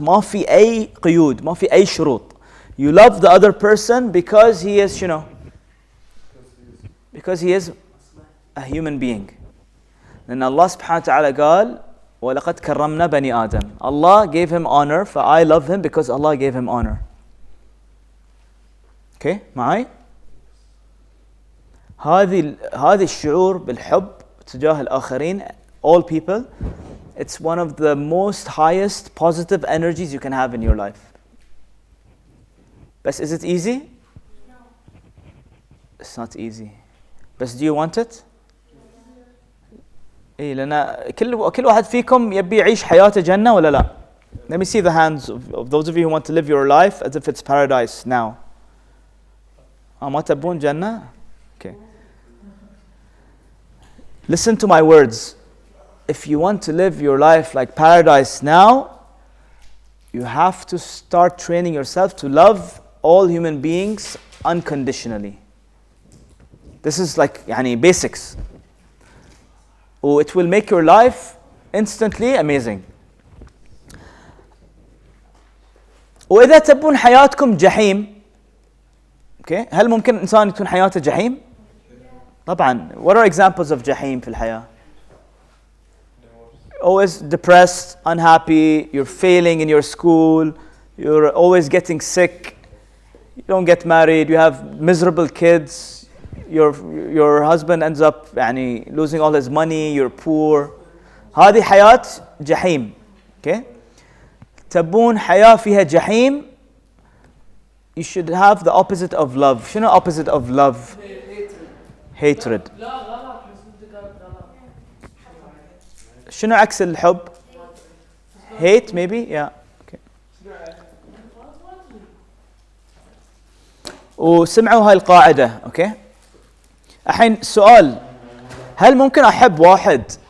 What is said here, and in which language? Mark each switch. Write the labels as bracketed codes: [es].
[ar] ما في أي قيود، ما في أي شروط. [en] You love the other person because he is شنو؟ Because he is a human being. [ar] لأن الله سبحانه وتعالى قال ولقد كرمنا بني آدم. [en] Allah gave him honor, for I love him because Allah gave him honor. Okay, [ar] معي؟ هذه الشعور بالحب تجاه الآخرين, [en] all people, it's one of the most highest positive energies you can have in your life. But is it easy? No. It's not easy. But do you want it? [ar] إيه لأن كل واحد فيكم يبي يعيش حياته جنة ولا لا؟ [en] Let me see the hands of those of you who want to live your life as if it's paradise now. [ar] ما تبون جنة؟ Okay. [en] Listen to my words. If you want to live your life like paradise now, you have to start training yourself to love all human beings unconditionally. This is like يعني basics. It will make your life instantly amazing. [ar] وإذا تبون حياتكم جحيم, okay, هل ممكن إنسان يكون حياته جحيم؟ طبعا. [en] What are examples of [ar] جحيم في الحياة? [en] Always depressed, unhappy, you're failing in your school, you're always getting sick, you don't get married, you have miserable kids, your husband ends up يعني losing all his money, you're poor. [ar] هذه حياة جحيم. Okay? تبون حياة فيها جحيم, [en] you should have the opposite of love. شنو opposite of love? Hatred. [ar] شنو عكس الحب؟ [en] Hate maybe? Yeah. Okay. [ar] وسمعوا هاي القاعدة. Okay. الحين سؤال, هل ممكن أحب واحد